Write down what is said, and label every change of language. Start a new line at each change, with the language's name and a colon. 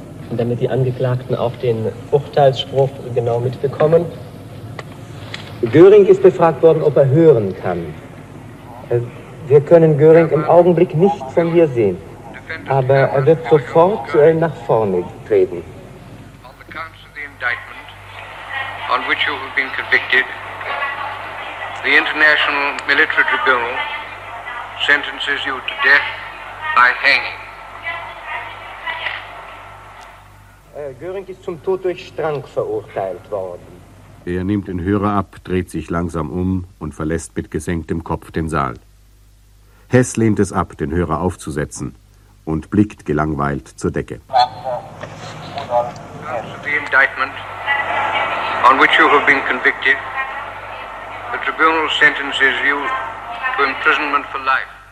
German: Und damit die Angeklagten auch den Urteilsspruch genau mitbekommen. Göring ist befragt worden, ob er hören kann. Wir können Göring im Augenblick nicht von hier sehen, aber er wird sofort nach vorne treten.
English: On the counts of the indictment, on which you have been convicted, the International Military Tribunal sentences you to death by hanging.
German: Göring ist zum Tod durch Strang verurteilt worden. Er nimmt den Hörer ab, dreht sich langsam um und verlässt mit gesenktem Kopf den Saal. Hess lehnt es ab, den Hörer aufzusetzen und blickt gelangweilt zur Decke.
English: The indictment on which you have been convicted, the tribunal sentences you to imprisonment for life.